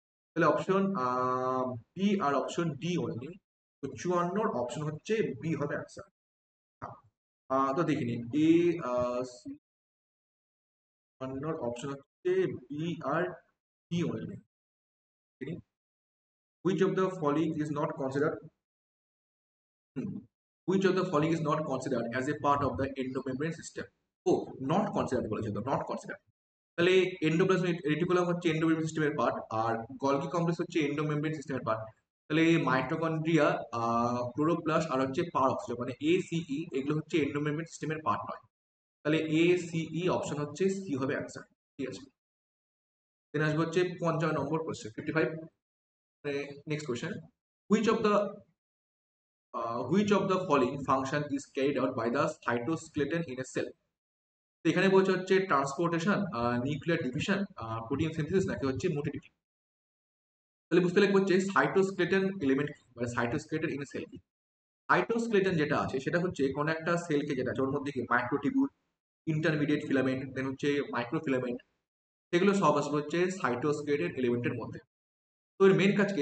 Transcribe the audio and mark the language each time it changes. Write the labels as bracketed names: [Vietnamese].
[Bangla] তাহলে option B আর option D only. তো 54 option হচ্ছে বি হবে অ্যান্সার। তো দেখিনি এ, সি, 54 অপশন হচ্ছে B আর D only. [English] Which of the following is not considered? Which of the following is not considered as a part of the endomembrane system? [Bangla] O, not consider বলেছে, তো not consider. তাহলে endoplasmic reticulum হচ্ছে endomembrane সিস্টেমের part, আর Golgi complex হচ্ছে endomembrane সিস্টেমের part. তাহলে mitochondria, chloroplast আর হচ্ছে পারঅক্সিজম মানে ACE, এগুলো হচ্ছে এন্ডোমেমব্রেন সিস্টেমের পার্ট নয়। তাহলে ACE অপশন হচ্ছে সি হবে অ্যান্সার। ঠিক আছে, দেন আসবে হচ্ছে 55 নম্বর question, 55। [English] Next question, which of the which of the following function is carried out by the cytoskeleton in a cell? [Bangla] তো এখানে বলছে হচ্ছে transportation, nuclear division, protein synthesis, নাকি হচ্ছে মোটিলিটি। তাহলে বুঝতে লাগবে হচ্ছে সাইটোস্কেলেটন এলিমেন্ট মানে সাইটোস্কেলেটন ইন এ সেল কি। সাইটোস্কেলেটন যেটা আছে সেটা হচ্ছে কোন একটা সেলকে যেটা আছে ওর মধ্যে কি মাইক্রোটিবিউল, ইন্টারমিডিয়েট ফিলামেন্ট, দেন হচ্ছে মাইক্রোফিলামেন্ট, সেগুলো সব আসবে হচ্ছে সাইটোস্কেলেটন এলিমেন্টের মধ্যে। তো এর মেন কাজ কি?